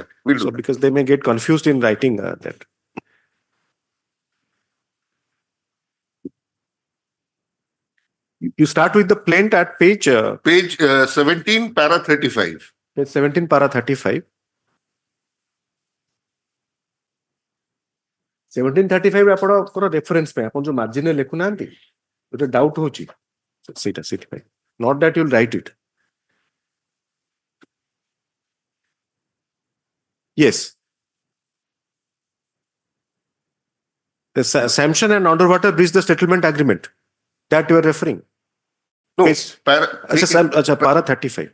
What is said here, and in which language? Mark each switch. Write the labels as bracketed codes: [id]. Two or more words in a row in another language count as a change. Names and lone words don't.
[en] Because they may get confused in writing that. You start with the plaint at page 17, para 35. Page 17, para 35. [or] 1735 ଆପଣଙ୍କର reference ପାଇଁ ଆପଣ ଯୋଉ margin ରେ ଲେଖୁନାହାନ୍ତି ଗୋଟେ doubt ହଉଛି ସେଇଟା ସେଥିପାଇଁ [en] not that you'll write it. Yes. The sanction and underwater breach the settlement agreement that you are referring. No, para 35.